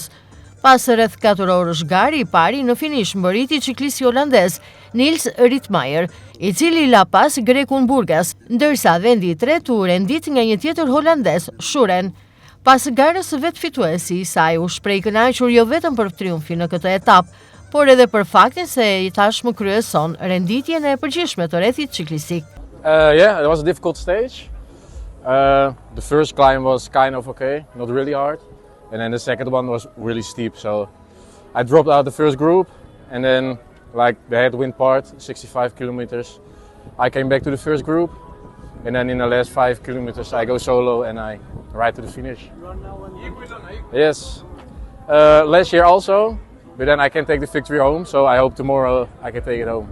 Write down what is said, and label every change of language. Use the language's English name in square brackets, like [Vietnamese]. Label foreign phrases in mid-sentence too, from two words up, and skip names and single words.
[Albanian] Pas rreth 4 orësh gari, i pari në finish mbërriti ciklisti holandez Nils Rittmeyer, i cili la pas grekun Burgas, ndërsa vendi i tretë u rendit nga një tjetër holandez, Schuren. Pas garës vetë fituesi i saj u shpreh kënaqur jo vetëm për triumfin në këtë etapë, por edhe për faktin se i tashmë kryeson renditjen e përgjithshme të rrethit ciklistik. [English] Yeah, it was a difficult stage. The first climb was kind of okay, not really hard. And then the second one was really steep, so I dropped out the first group, and then like the headwind part, 65 kilometers, I came back to the first group, and then in the last 5 kilometers I go solo and I ride to the finish. Yes, last year also, but then I can take the victory home, so I hope tomorrow I can take it home.